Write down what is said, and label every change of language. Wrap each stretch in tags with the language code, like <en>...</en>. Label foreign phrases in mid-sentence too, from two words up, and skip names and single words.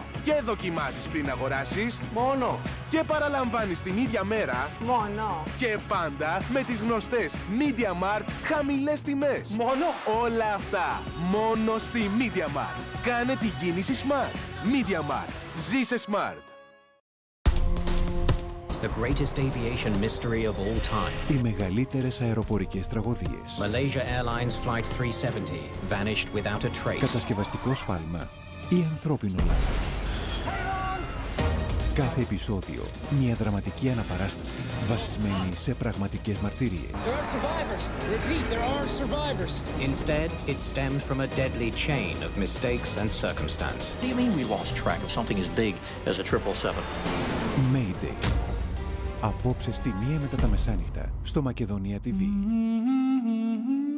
<el>Και δοκιμάζεις πριν αγοράσεις. Μόνο. Και παραλαμβάνεις την ίδια μέρα. Μόνο. Και πάντα με τις γνωστές MediaMarkt χαμηλές τιμές. Μόνο. Όλα αυτά μόνο στη MediaMarkt. Κάνε την κίνηση Smart. MediaMarkt. Ζήσε Smart.</el> <en>It's the greatest aviation mystery of all time.</en> <el>Οι μεγαλύτερες αεροπορικές τραγωδίες.</el> <en>Malaysia Airlines Flight 370 vanished without a trace.</en> <el>Κατασκευαστικό σφάλμα ή ανθρώπινο λάθος. Κάθε επεισόδιο, μια δραματική αναπαράσταση βασισμένη σε πραγματικές μαρτυρίες.</el> <en>Instead, it stemmed from a deadly chain of mistakes and circumstance. Do you mean we lost track of something as big as a 777? Mayday.</en> <el>Απόψε στη 1 μετά τα μεσάνυχτα στο Μακεδονία TV.</el>